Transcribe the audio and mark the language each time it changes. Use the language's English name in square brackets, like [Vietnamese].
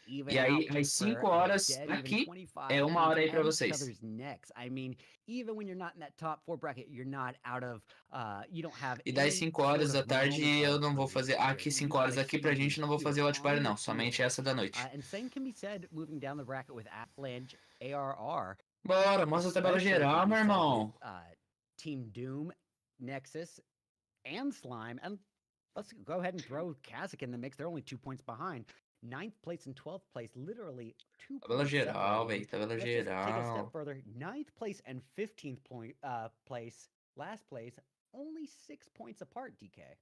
[Portuguese] E aí, às 5 horas aqui, é 1 hora aí pra vocês. [English] I mean, even when you're not in that top 4 bracket, you're not out of, you don't have. [Portuguese] E das 5 horas da tarde eu não vou fazer aqui 5 horas aqui pra gente, não vou fazer o Watchparty não, somente essa da noite. [English] And same can be said moving down the bracket with AVALANCHE, ARR. [Portuguese] Bora, mostra a tabela geral, meu irmão. [English] Team Doom, Nexus, and Slime, and let's go ahead and throw Kazakh in the mix. They're only 2 points behind. 9th place and 12th place, literally 2 points. [Portuguese] Tabela geral, velho, tabela geral. [English] Take a step further. 9th place and 15th place, last place, only 6 points apart, DK.